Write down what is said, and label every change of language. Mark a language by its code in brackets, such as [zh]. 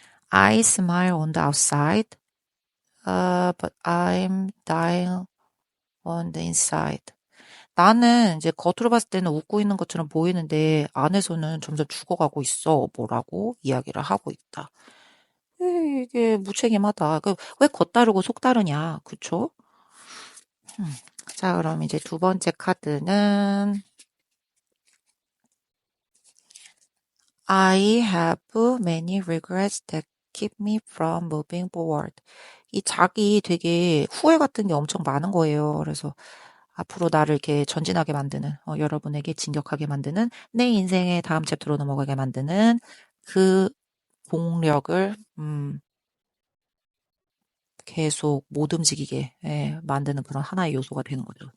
[en] I smile on the outside, but I'm dying on the inside. [ko] 나는 이제 겉으로 봤을 때는 웃고 있는 것처럼 보이는데 안에서는 점점 죽어가고 있어. 뭐라고 이야기를 하고 있다. 이게 무책임하다. 왜 겉다르고 속다르냐. 그쵸? 자, 그럼 이제 두 번째 카드는 [en] I have many regrets that keep me from moving forward. [ko] 이 자기 되게 후회 같은 게 엄청 많은 거예요. 그래서 앞으로 나를 이렇게 전진하게 만드는, 여러분에게 진격하게 만드는, 내 인생의 다음 챕터로 넘어가게 만드는 그 동력을, 계속 못 움직이게, 만드는 그런 하나의 요소가 되는 거죠.